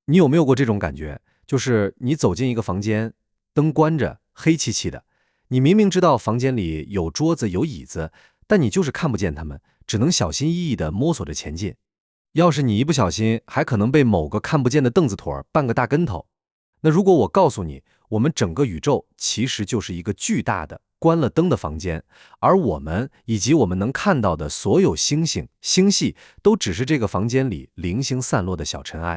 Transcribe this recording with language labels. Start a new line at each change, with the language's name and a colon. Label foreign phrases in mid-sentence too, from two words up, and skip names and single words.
Chinese: 你有沒有過這種感覺？就是你走進一個房間，燈關着，黑漆漆的，你明明知道房間裡有桌子有椅子，但你就是看不見它們，只能小心翼翼地摸索着前进。要是你一不小心，還可能被某個看不見的凳子腿绊個大跟頭。那如果我告訴你，我們整個宇宙其實就是一個巨大的關了燈的房間，而我們以及我們能看到的所有星星、星系，都只是這個房间裡零星散落的小塵埃。